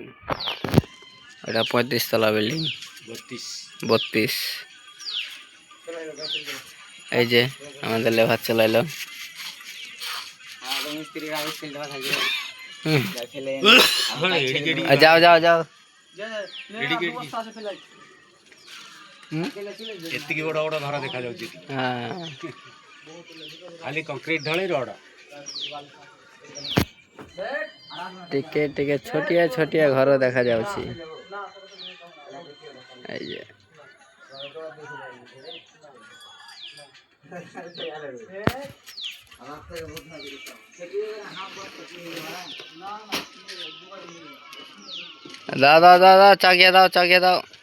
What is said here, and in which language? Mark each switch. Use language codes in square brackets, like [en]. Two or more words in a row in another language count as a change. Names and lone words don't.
[bn] এটা 35 তলা বিল্ডিং, 32। এই যে আমাদের লেবার চালাইলো। যাও যাও যাও, [or] ଏତିକି ବଡ ବଡ ଧରା ଦେଖାଯାଉଛି। ଖାଲି କଂକ୍ରିଟ ଢଳେଇ ରଡ। ଟିକେ ଟିକେ ଛୋଟିଆ ଛୋଟିଆ ଘର ଦେଖା ଯାଉଛି। [bn] এই যে দাও দাও দাও দাও, চাকিয়ে দাও, চাকিয়ে দাও।